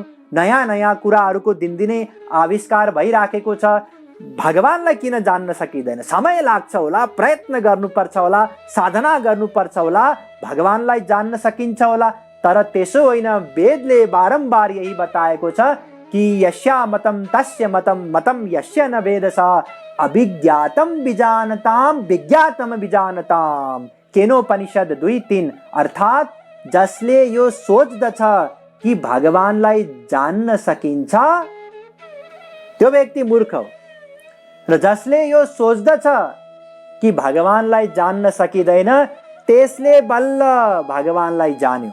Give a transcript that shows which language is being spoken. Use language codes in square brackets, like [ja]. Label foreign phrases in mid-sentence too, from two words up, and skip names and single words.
[ne] नयाँ नयाँ कुराहरूको दिनदिनै आविष्कार भइराखेको छ। भगवानलाई किन जान्न सकिँदैन? समय लाग्छ होला, प्रयत्न गर्नुपर्छ होला, साधना गर्नुपर्छ होला, भगवानलाई जान्न सकिन्छ होला। तर त्यसो होइन। वेदले बारम्बार यही बताएको छ कि [sa] यस्या मतम तस्य मतम मतम यस्य न वेदस अभिज्ञातम विजानताम विज्ञातम विजानताम। [ne] केनोपनिषद 2:3। अर्थात् जसले यो सोच्दछ कि भगवानलाई जान्न सकिन्छ त्यो व्यक्ति मूर्ख हो, र जसले यो सोच्दछ कि भगवानलाई जान्न सकिँदैन त्यसले बल्ल भगवानलाई जान्यो।